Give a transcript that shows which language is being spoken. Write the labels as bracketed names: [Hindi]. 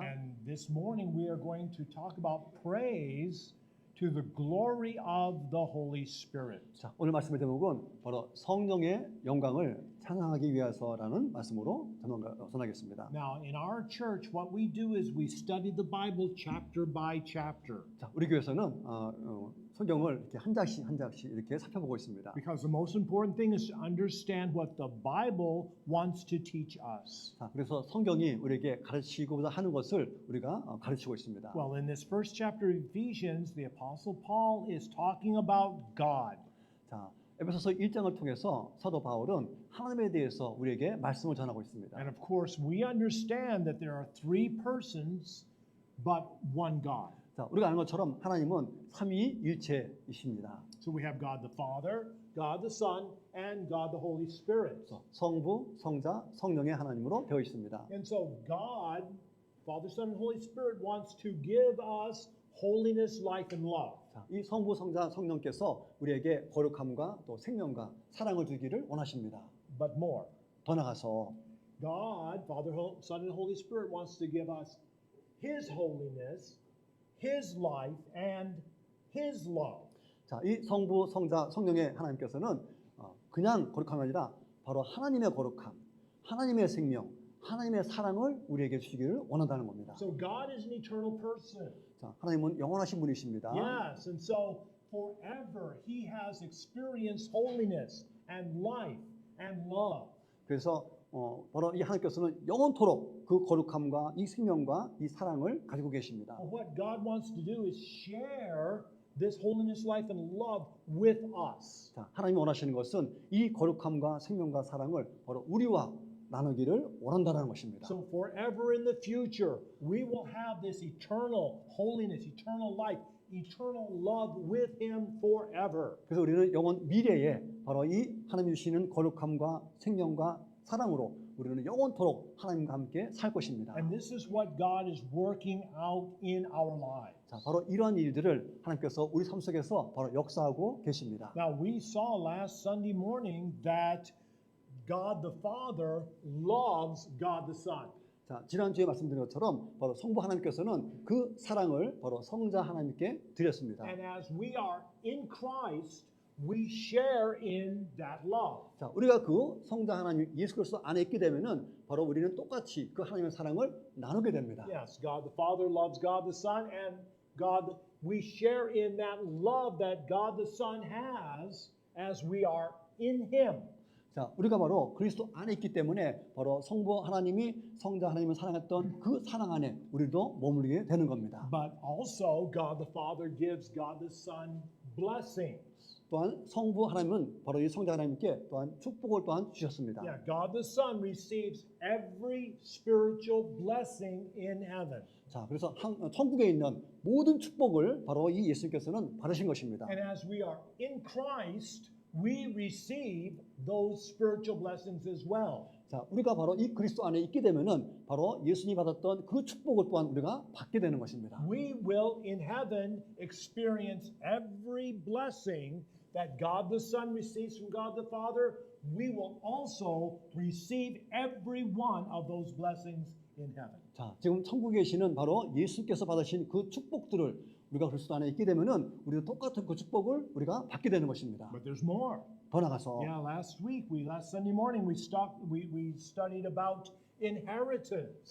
[English] And this morning we are going to talk about praise to the glory of the Holy Spirit. [Korean] 자, 오늘 말씀의 제목은 바로 성령의 영광을 찬양하기 위해서라는 말씀으로 전하겠습니다. [English] Now, in our church, what we do is we study the Bible chapter by chapter. [Korean] 자, 우리 교회에서는 성경을 이렇게 한 장씩 한 장씩 이렇게 살펴보고 있습니다. [English] Because the most important thing is to understand what the Bible wants to teach us. [Korean] 자, 그래서 성경이 우리에게 가르치고자 하는 것을 우리가 가르치고 있습니다. [English] Well, in this first chapter of Ephesians, the Apostle Paul is talking about God. [Korean] 자, 에베소서 1장을 통해서 사도 바울은 하나님에 대해서 우리에게 말씀을 전하고 있습니다. [English] And of course, we understand that there are three persons, but one God. [Korean] 자, 우리가 아는 것처럼 하나님은 삼위일체이십니다. [English] So we have God the Father, God the Son, and God the Holy Spirit. [Korean] 성부, 성자, 성령의 하나님으로 되어 있습니다. [English] And so God, Father, Son, and Holy Spirit wants to give us holiness, life, and love. [Korean] 자, 이 성부, 성자, 성령께서 우리에게 거룩함과 또 생명과 사랑을 주기를 원하십니다. [English] But more, [Korean] 더 나가서 [English] God, Father, Son, and Holy Spirit wants to give us His holiness, His life, and His love. [Korean] 자, 이 성부, 성자, 성령의 하나님께서는 그냥 거룩함이 아니라 바로 하나님의 거룩함, 하나님의 생명, 하나님의 사랑을 우리에게 주시기를 원한다는 겁니다. [English] So God is an eternal person. [Korean] 자, 하나님은 영원하신 분이십니다. [English] Yes, and so forever He has experienced holiness and life and love. [Korean] 그래서 바로 이 하나님께서는 영원토록 그 거룩함과 이 생명과 이 사랑을 가지고 계십니다. [English] But what God wants to do is share this holiness, life, and love with us. [Korean] 자, 하나님이 원하시는 것은 이 거룩함과 생명과 사랑을 바로 우리와 나누기를 원한다는 것입니다. [English] So forever in the future, we will have this eternal holiness, eternal life, eternal love with Him forever. [Korean] 그래서 우리는 영원 미래에 바로 이 하나님이 주시는 거룩함과 생명과 사랑으로 우리는 영원토록 하나님과 함께 살 것입니다. [English] And this is what God is working out in our lives. [Korean] 자, 바로 이러한 일들을 하나님께서 우리 삶 속에서 바로 역사하고 계십니다. [English] Now we saw last Sunday morning that God the Father loves God the Son. [Korean] 자, 지난주에 말씀드린 것처럼 바로 성부 하나님께서는 그 사랑을 바로 성자 하나님께 드렸습니다. [English] And as we are in Christ, we share in that love. [Korean] 자, 우리가 그 성자 하나님 예수 그리스도 안에 있게 되면은 바로 우리는 똑같이 그 하나님의 사랑을 나누게 됩니다. [English] Yes, God the Father loves God the Son, and God, we share in that love that God the Son has as we are in Him. [Korean] 자, 우리가 바로 그리스도 안에 있기 때문에 바로 성부 하나님이 성자 하나님을 사랑했던 그 사랑 안에 우리도 머무르게 되는 겁니다. [English] But also, God the Father gives God the Son blessings. [Korean] 또한 성부 하나님은 바로 이 성자 하나님께 또한 축복을 또한 주셨습니다. [English] Yeah, God the Son receives every spiritual blessing in heaven. [Korean] 자, 그래서 천국에 있는 모든 축복을 바로 이 예수님께서는 받으신 것입니다. [English] And as we are in Christ, we receive those spiritual blessings as well. [Korean] 자, 우리가 바로 이 그리스도 안에 있게 되면은 바로 예수님이 받았던 그 축복을 또한 우리가 받게 되는 것입니다. [English] We will in heaven experience every blessing that God the Son receives from God the Father. We will also receive every one of those blessings in heaven. [Korean] 자, 지금 천국에 계시는 바로 예수님께서 받으신 그 축복들을 우리가 그리스도 안에 있게 되면은 우리도 똑같은 그 축복을 우리가 받게 되는 것입니다. [English] But there's more. [Korean] 더 나가서 [English] Yeah, last Sunday morning we studied about inheritance.